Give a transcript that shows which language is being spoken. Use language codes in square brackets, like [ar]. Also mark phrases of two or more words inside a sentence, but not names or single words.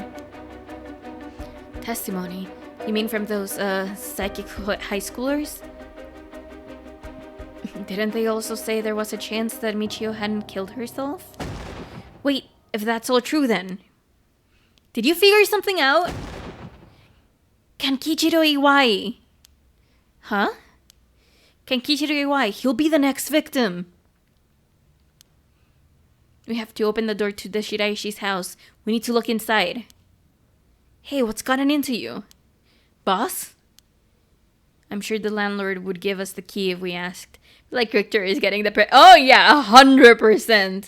[en] Testimony? You mean from those, psychic high schoolers? Didn't they also say there was a chance that Michio hadn't killed herself? Wait, if that's all true then. Did you figure something out? Kankichiro Iwai. Huh? Kankichiro Iwai, he'll be the next victim. We have to open the door to the Shiraishi's house. We need to look inside. Hey, what's gotten into you? Boss? I'm sure the landlord would give us the key if we asked. Like Richter is getting the oh yeah, 100%.